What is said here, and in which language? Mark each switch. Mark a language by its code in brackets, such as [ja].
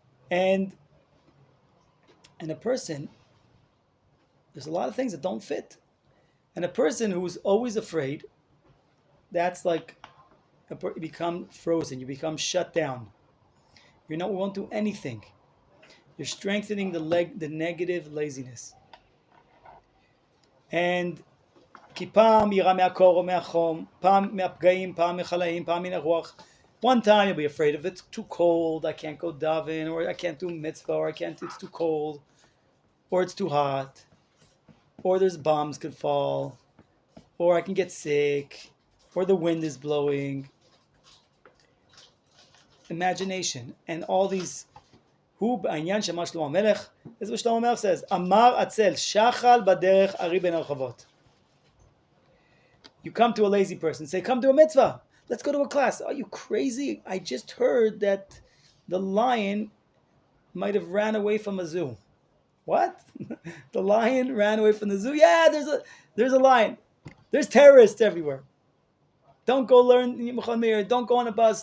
[en] And a person, there's a lot of things that don't fit. And a person who's always afraid, that's like you become frozen. You become shut down. You won't do anything. You're strengthening the negative laziness. And [he] כי פעם ירא מהקור או מהחום, פעם מהפגעים, פעם מחלאים, פעם מן הרוח. [en] One time you'll be afraid of it's too cold, I can't go daven, or I can't do mitzvah, or it's too cold, or it's too hot, or there's bombs could fall, or I can get sick, or the wind is blowing. Imagination and all these. [he] הוא בעניין שמה שלמה המלך, זה [en] what [he] שלמה המלך [en] says, [he] אמר עצל שחל בדרך ארי בין הרחובות. [en] You come to a lazy person, say, come to a mitzvah. Let's go to a class. Are you crazy? I just heard that the lion might have ran away from a zoo. What? The lion ran away from the zoo? Yeah, there's a lion. There's terrorists everywhere. Don't go learn Machon Meir. Don't go on a bus.